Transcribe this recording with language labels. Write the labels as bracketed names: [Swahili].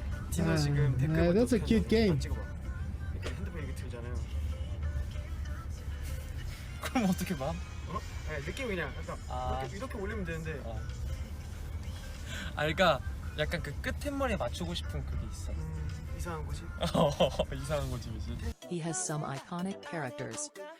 [Korean] 디노 지금 댓글 [English] That's a cute game. [Korean] 이렇게 핸드폰 이렇게 들잖아요. 그럼 어떻게 봐? 느낌 그냥 약간 이렇게 올리면 되는데. 그러니까 약간 그 끝머리에 맞추고 싶은 그게 있어. 이상한 거지. 이상한 거지. [English] He has some iconic characters.